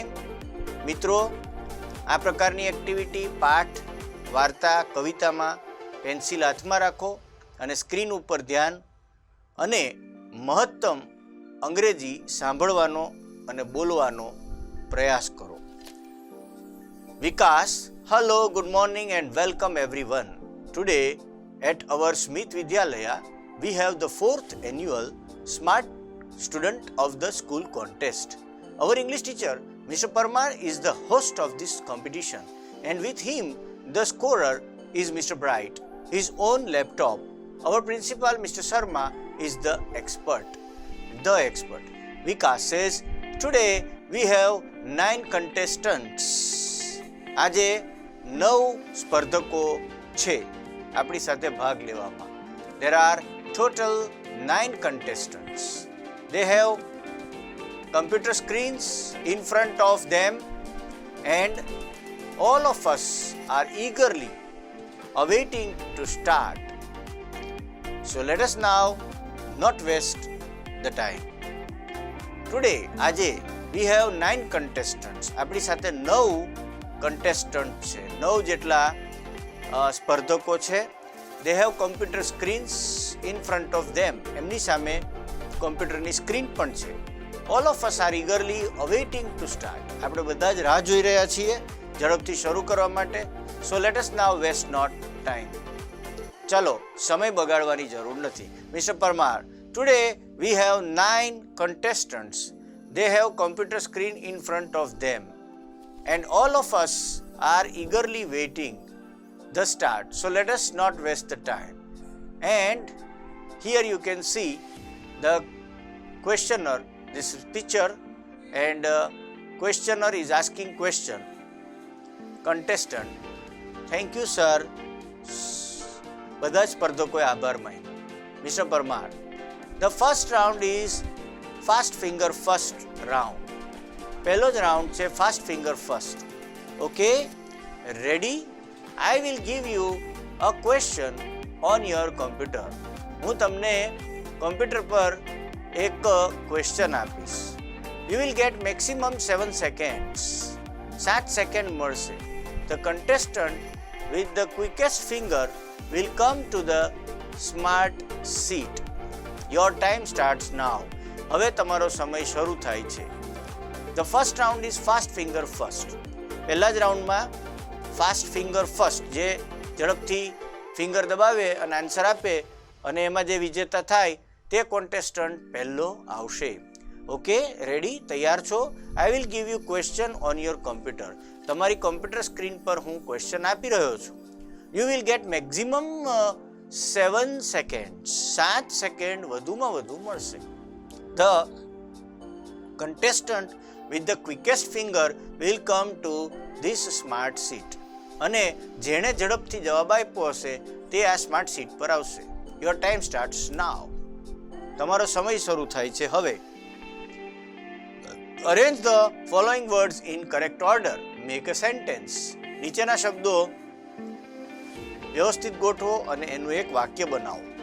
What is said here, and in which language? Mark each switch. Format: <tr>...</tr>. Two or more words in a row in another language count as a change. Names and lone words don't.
<gu>મિત્રો, આ પ્રકારની એક્ટિવિટી પાઠ, વાર્તા, કવિતામાં પેન્સિલ હાથમાં રાખો અને સ્ક્રીન ઉપર ધ્યાન અને મહત્તમ અંગ્રેજી સાંભળવાનો અને બોલવાનો પ્રયાસ કરો.</gu> <en>Vikas, hello, good morning and welcome everyone. Today at our Smith Vidyalaya we have the 4th annual Smart Student of the School Contest. Our English teacher, Mr. Parmar, is the host of this competition, and with him, the scorer is Mr. Bright. His own laptop. Our principal, Mr. Sharma, is the expert. Vikas says, today we have 9 contestants.</en> <gu>આજે 9 સ્પર્ધકો છે આપણી સાથે ભાગ લેવામાં.</gu> <en>There are total 9 contestants. They have computer screens in front of them and all of us are eagerly awaiting to start. So let us now not waste the time. Today, આજે we have 9 contestants.</en> <gu>આપણી સાથે 9 contestant છે, 9 જેટલા સ્પર્ધકો છે.</gu> <en>They have computer screens in front of them.</en> <gu>એમની સામે કોમ્પ્યુટરની સ્ક્રીન પણ છે.</gu> <en>All of us are eagerly awaiting to start.</en> <gu>આપણે બધા જ રાહ જોઈ રહ્યા છીએ ઝડપથી શરૂ કરવા માટે.</gu> <en>So let us now waste not time.</en> <gu>ચલો, સમય બગાડવાની જરૂર નથી.</gu> <en>Mr. Parmar, today we have 9 contestants. They have computer screen in front of them and all of us are eagerly waiting the start. So let us not waste the time. And here you can see the questioner, this is picture, and questioner is asking question. Contestant, thank you sir.</en> <gu>બધા સ્પર્ધકોએ આભાર માન્યો. મિસ્ટર પરમાર,</gu> <en>the first round is fast finger first round.</en> <gu>પહેલો જ રાઉન્ડ છે</gu> <en>fast finger first. Okay, ready? I will give you a question on your computer.</en> <gu>હું તમને કમ્પ્યુટર પર એક ક્વેશ્ચન આપીશ.</gu> <en>You will get maximum 7 seconds.</en> <gu>7 સેકન્ડ મળશે.</gu> <en>The contestant with the quickest finger will come to the smart seat. Your time starts now.</en> <gu>હવે તમારો સમય શરૂ થાય છે.</gu> <en>The first round is fast finger first.</en> <gu>પહેલા જ રાઉન્ડમાં</gu> <en>fast finger first,</en> <gu>જે ઝડપથી ફિંગર દબાવે અને આન્સર આપે અને એમાં જે વિજેતા થાય તે કોન્ટેસ્ટન્ટ પહેલો આવશે.</gu> <en>okay, ready?</en> <gu>તૈયાર છો?</gu> <en>I will give you question on your computer.</en> <gu>તમારી</gu> <en>computer screen</en> <gu>પર હું ક્વેશ્ચન આપી રહ્યો છું.</gu> <en>You will get maximum 7 second.</en> <gu>7 સેકન્ડ વધુમાં વધુ મળશે.</gu> <en>ધ contestant with the quickest finger will come to this smart seat.</en> <gu>અને જેણે ઝડપથી જવાબ આપ્યો હશે તે આ</gu> <en>smart seat</en> <gu>પર આવશે.</gu> <en>Your time starts now.</en> <gu>તમારો સમય શરૂ થાય છે હવે.</gu> <en>Arrange the following words in correct order. Make a sentence.</en> <gu>નીચેના શબ્દો વ્યવસ્થિત ગોઠવો અને એનું એક વાક્ય બનાવો.</gu>